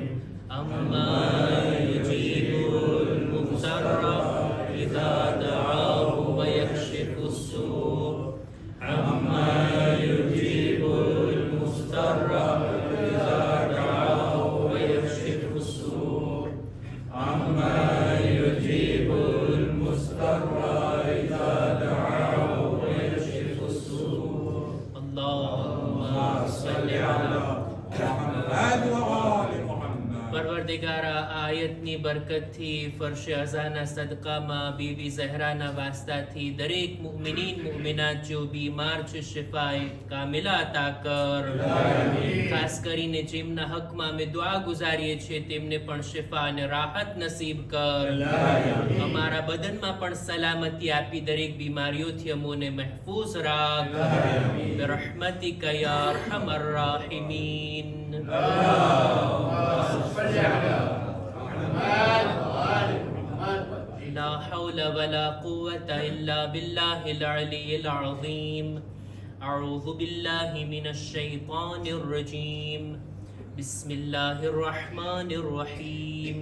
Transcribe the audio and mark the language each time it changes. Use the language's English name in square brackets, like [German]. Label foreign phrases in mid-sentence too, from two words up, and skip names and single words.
[Arabic] أمن يجيب المضطر إذا دعاه ويكشف السوء. أمن يجيب المضطر إذا دعاه ويكشف السوء. أمن يجيب المضطر إذا دعاه ويكشف السوء. اللهم صل على محمد وآل محمد. [Gujarati] પરવરદિગારા આ આયતની બરકતથી ફરશે અઝાના સદકામાં બીબી ઝહરાના વાસ્તાથી દરેક મુમિનીન મુમિનાત જો બીમાર છે શિફાએ કામિલા અતા કર. ખાસ કરીને જેમના હકમાં અમે દુઆ ગુજારીએ છીએ તેમને પણ શિફા અને રાહત નસીબ કર. અમારા બદનમાં પણ સલામતી આપી દરેક બીમારીઓથી અમોને મહેફૂઝ રાખ. [Arabic] برحمتك يا أرحم الراحمين. لا حول ولا قوة إلا بالله العلي العظيم. أعوذ بالله من الشيطان الرجيم. بسم الله الرحمن الرحيم.